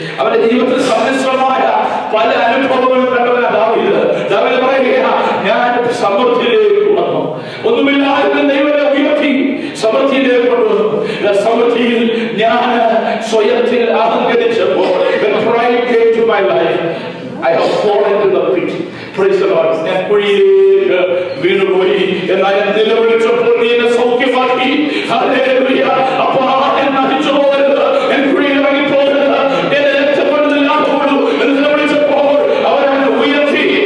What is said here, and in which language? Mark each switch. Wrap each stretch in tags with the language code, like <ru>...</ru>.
<ml>അവന്റെ ജീവിതത്തിൽ സമ്മിശ്രമായ പല അനുഭവങ്ങളും കണ്ടവനാ ദാവീദ്. ദാവീദ് പറയുകയാ, ഞാൻ സമൃദ്ധിയിലേക്ക് വന്നു. ഒന്നുമില്ലാതെ ദൈവത്തെ ഉയർത്തി സമൃദ്ധിയിലേക്ക് കൊണ്ടുവന്നു. സമൃദ്ധിയിൽ ഞാൻ സ്വയത്തിൽ അഹങ്കരിച്ചപ്പോൾ,</ml> <en>when pride came to my life, I have fallen into the pit. Praise the Lord.</en> <ml>ഞാൻ കുഴിയിലേക്ക് വീണുപോയി. എന്നാൽ ഞാൻ നിലവിളിച്ചപ്പോൾ നീ എന്നെ സൗഖ്യമാക്കി. ഹല്ലേലൂയ. അപ്പോൾ ഞാൻ നശിച്ചു പോകരുത്, ഞാൻ കുഴിയിൽ ഇറങ്ങി പോകരുത്, എന്നെ രക്ഷപ്പെടുന്ന ലാഭമുള്ളൂ എന്ന് നിലവിളിച്ചപ്പോൾ അവരെ ഉയർത്തി.</ml>